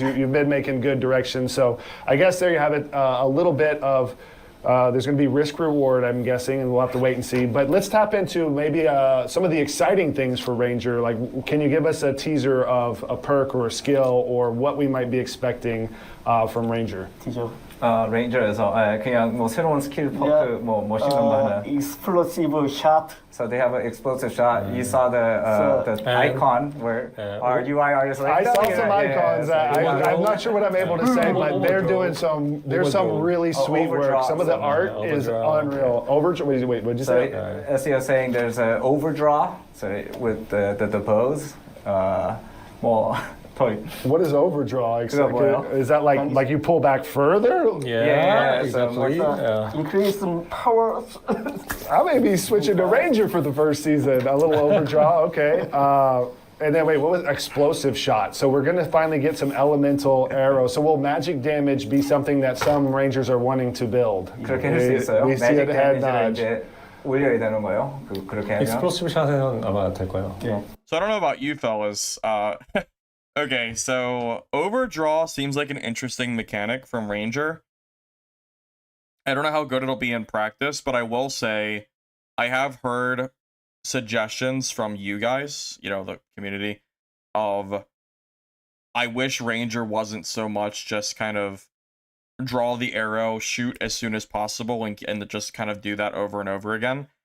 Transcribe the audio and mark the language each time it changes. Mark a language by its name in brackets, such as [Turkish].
[English] You've been making good direction. So I guess there you have it. A little bit of. There's going to be risk reward, I'm guessing, and we'll have to wait and see. But let's tap into maybe some of the exciting things for Ranger. Like, can you give us a teaser of a perk or a skill or what we might be expecting from Ranger? [Korean] 티저. 레인저에서 그냥 뭐 새로운 스킬 퍼크 뭐 멋있는 거 하나. [English] Explosive shot. So they have an explosive shot. You saw the icon where our UI artists like. I saw some icons. I'm not sure what I'm able to say, but they're doing some. There's some really sweet work. Some of the art is unreal. Wait, what'd you say? SEO saying there's an overdraw. So with the bows, more. What is overdraw exactly? Is that like you pull back further? Yeah, exactly. Increase some power. I may be switching to Ranger for the first season. A little overdraw, okay. And then wait, what was explosive shot? So we're gonna finally get some elemental arrows. So will magic damage be something that some Rangers are wanting to build? [Korean] 그렇게 할 수 있어요. [English] We see it head nudge. [Korean] 이제 올려야 되는 거예요. 그렇게 하면. Explosive 샷은 아마 될 거예요. [English] Yeah. So I don't know about you fellas. Okay, so overdraw seems like an interesting mechanic from Ranger. I don't know how good it'll be in practice, but I will say I have heard suggestions from you guys, the community, of I wish Ranger wasn't so much just kind of draw the arrow, shoot as soon as possible, and just kind of do that over and over again.